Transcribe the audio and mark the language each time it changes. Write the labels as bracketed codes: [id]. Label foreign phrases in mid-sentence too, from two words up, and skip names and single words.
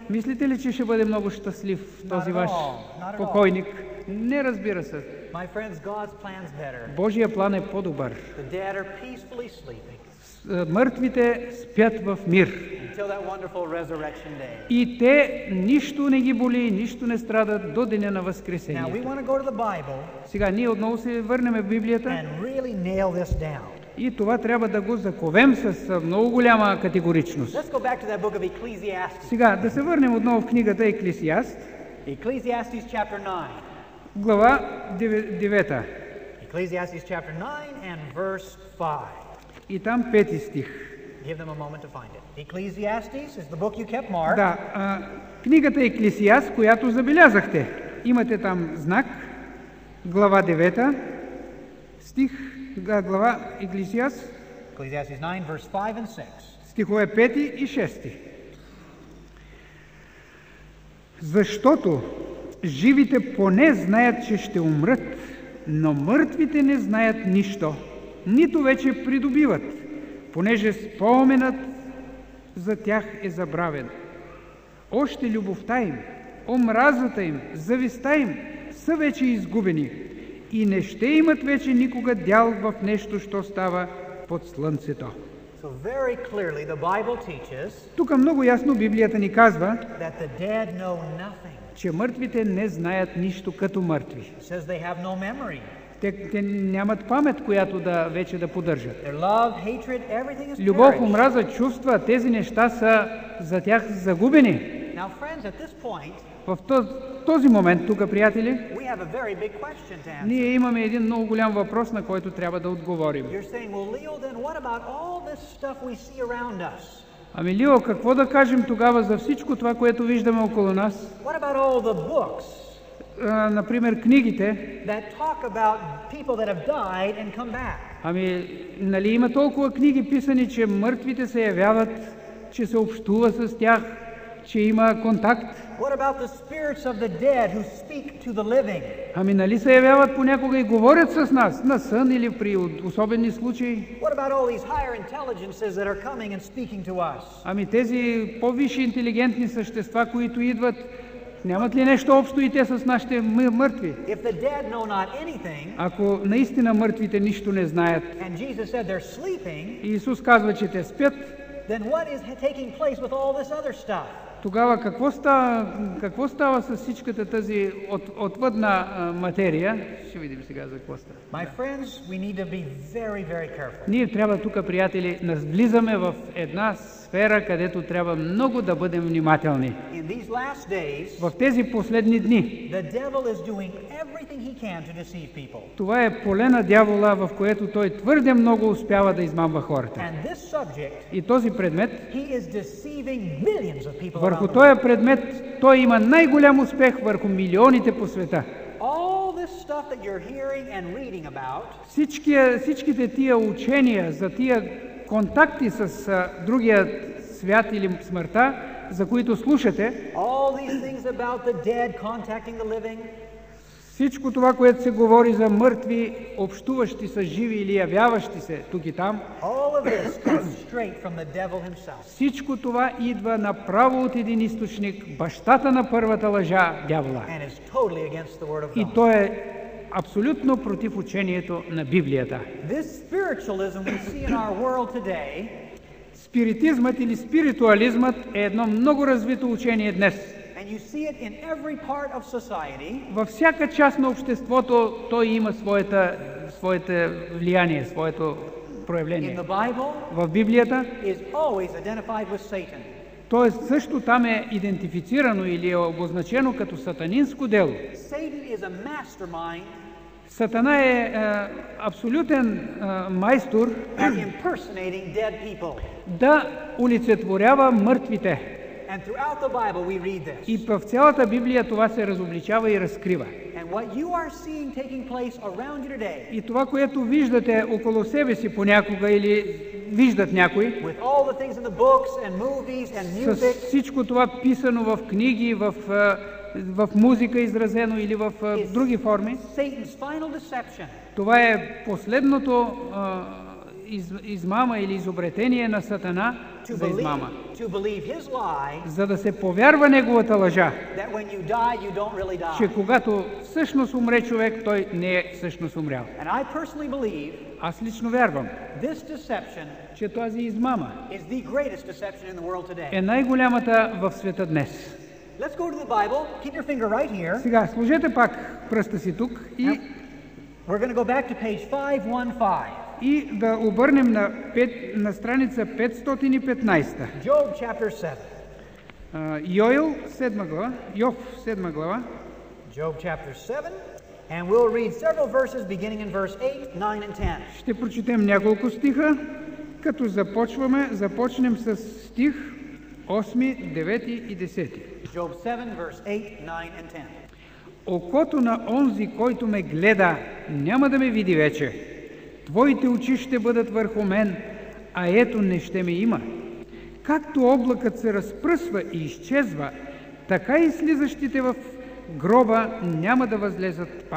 [bg] Мислите ли, че ще бъде много щастлив този [en] at [bg] ваш [en] all. Not at all. [bg] покойник? Не, разбира се. [en] My friends, God's plan's better. [bg] Божия план е по-добър. [en] The dead are peacefully sleeping [bg] Мъртвите спят в мир. [en] until that wonderful resurrection day. [bg] И те нищо не ги боли, нищо не страдат до деня на [en] Now we [bg] Възкресението. [en] want to go to the Bible [bg] Сега ние отново се върнем в Библията [en] and really nail this down. [bg] и това трябва да го заковем с много голяма категоричност. [en] Let's go back to that book of Ecclesiastes. [bg] Сега да се върнем отново в книгата Еклесиаст, [en] Ecclesiastes chapter 9. [bg] глава 9. [en] Ecclesiastes chapter 9 and verse 5. [bg] и там 5 стих. [en] Give them a moment to find it. Ecclesiastes is the book you kept marked. [bg] Да, книгата Еклесиаст, която забелязахте. Имате там знак, глава 9, стих, глава Еклесиаст, [en] Ecclesiastes 9, verse 5 and 6. [bg] стихове 5 и 6. Защото живите поне знаят, че ще умрат, но мъртвите не знаят нищо, нито вече придобиват, понеже споменът за тях е забравен. Още любовта им, омразата им, завистта им са вече изгубени и не ще имат вече никога дял в нещо, що става под слънцето. [en] So very clearly the Bible teaches [bg] Тук много ясно Библията ни казва, [en] that the dead know nothing. [bg] че мъртвите не знаят нищо като мъртви. [en] It says they have no memory. [bg] Те нямат памет, която вече да поддържат. [en] Their love, hatred, everything is [bg] Любов, [en] perished. [bg] омраза, чувства, тези неща са за тях загубени. [en] Now friends, at this point, [bg] В този момент, тук, приятели, [en] we have a very big question to answer. [bg] ние имаме един много голям въпрос, на който трябва да отговорим. [en] You're saying, well, Leo, then what about all this stuff we see around us? [bg] Ами, Лио, какво да кажем тогава за всичко това, което виждаме около нас? [en] What about all the books [bg] Например, книгите. [en] that talk about people that have died and come back? [bg] Ами, нали има толкова книги писани, че мъртвите се явяват, че се общува с тях, че има контакт. [en] What about the spirits of the dead who speak to the living? [bg] Ами, нали се явяват понякога и говорят с нас, на сън или при особени случаи? [en] What about all these higher intelligences that are coming and speaking to us? [bg] Ами, тези по-висши интелигентни същества, които идват, нямат ли нещо общо и те с нашите мъртви? [en] If the dead know not anything, [bg] Ако наистина мъртвите нищо не знаят, [en] and Jesus said they're sleeping, [bg] и Исус казва, че те спят, [en] then what is taking place with all this other stuff? [bg] тогава какво става с всичката тази отвъдна материя? Ще видим сега за какво става. [en] My friends, we need to be very, very careful. [bg] Ние трябва тук, приятели, влизаме в една сфера, където трябва много да бъдем внимателни. [en] In these last days, [bg] В тези последни дни, [en] the devil is doing everything he can to deceive people. [bg] това е поле на дявола, в което той твърде много успява да измамва хората. [en] And this subject, [bg] И този предмет, [en] he is deceiving millions of people [bg] върху [en] around the world. [bg] този предмет, той има най-голям успех върху милионите по света. [en] All this stuff that you're hearing and reading about, [bg] Всичките тия учения за тия контакти с другия свят или смъртта, за които слушате, [en] all these things about the dead contacting the living, [bg] всичко това, което се говори за мъртви, общуващи с живи или явяващи се тук и там, [en] all of this comes straight from the devil himself. [bg] всичко това идва направо от един източник, бащата на първата лъжа, дявола. [en] And is totally against the word of [bg] И [en] God. [bg] той е абсолютно против учението на Библията. [en] This spiritualism we see in our world today [bg] Спиритизмът или спиритуализмът е едно много развито учение днес. [en] and you see it in every part of society, [bg] Във всяка част на обществото той има своето влияние, своето проявление. [en] in the Bible, [bg] В Библията, [en] is always identified with Satan. [bg] т.е. също там е идентифицирано или е обозначено като сатанинско дело. [en] Satan is a mastermind [bg] Сатана е абсолютен майстор [en] at impersonating dead people. [bg] да олицетворява мъртвите. [en] And throughout the Bible we read this. [bg] И в цялата Библия това се разобличава и разкрива. [en] And what you are seeing taking place around you today, [bg] И това, което виждате около себе си понякога или виждат някои, [en] with all the things in the books and movies and [bg] с [en] music, [bg] всичко това писано в книги, в музика изразено или в други форми, [en] Satan's final deception [bg] това е последното измама или изобретение на Сатана за измама. [en] to believe his lie [bg] За да се повярва неговата лъжа, [en] that when you die, you don't really die. [bg] че когато всъщност умре човек, той не е всъщност умрял. [en] And I personally believe [bg] Аз лично вярвам, [en] this deception [bg] че тази измама [en] is the greatest deception in the world today. [bg] е най-голямата в света днес. [en] Let's go to the Bible. Keep your finger right here. [bg] Сега, сложете пак пръста си тук [en] We're going to go back to page 515. [bg] и да обърнем на страница 515. [en] Job chapter 7. [bg] Йов, 7 глава. [en] Job chapter 7. And we'll read several verses beginning in verse 8, 9, and 10. [bg] Ще прочетем няколко стиха като започнем с стих 8, 9 и 10. [en] Job 7, verse 8, 9, and 10. [bg] Окото на онзи, който ме гледа, няма да ме види вече. Твоите очи ще бъдат върху мен, а ето не ще ме има. Както облакът се разпръсва и изчезва, така и слизащите в гроба няма да възлезат пак.